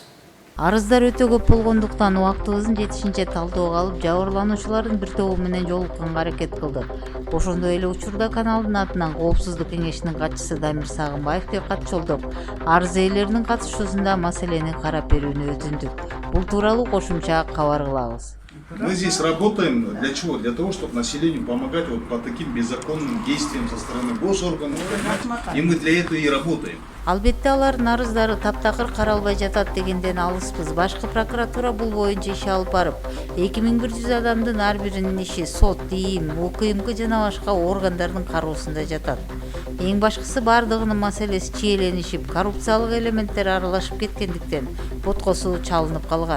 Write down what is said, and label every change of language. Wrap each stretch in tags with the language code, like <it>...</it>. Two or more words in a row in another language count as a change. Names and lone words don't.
<ky>Арыздар өтө көп болгондуктан убактыбыздын жетишинче талдоого алып, жабырлануучулардын бир тобу менен жолукканга аракет кылдык. Ошондой эле учурда каналдын атынан Коопсуздук кеңешинин катчысы Дамир Сагынбаев деп кат жолдоп, арыз ээлеринин катышуусунда маселени карап берүүнү өтүндүк. Бул тууралуу кошумча кабар кылабыз.</ky> <ru>Мы здесь работаем для чего? Для того, чтобы населению помогать вот по таким беззаконным действиям со стороны госорганов. И мы для этого и работаем.</ru> <ky>Албетте алардын арыздары таптакыр каралбай жатат дегенден алыспыз. Башкы прокуратура бул боюнча иш алып барып, 2100 адамдын ар биринин иши сот, ИИМ, УКМК жана башка органдардын кароосунда жатат. Эң башкысы бардыгынын маселеси чиеленишип, коррупциялык элементтер аралашып кеткендиктен боткосу чалынып калган.</ky>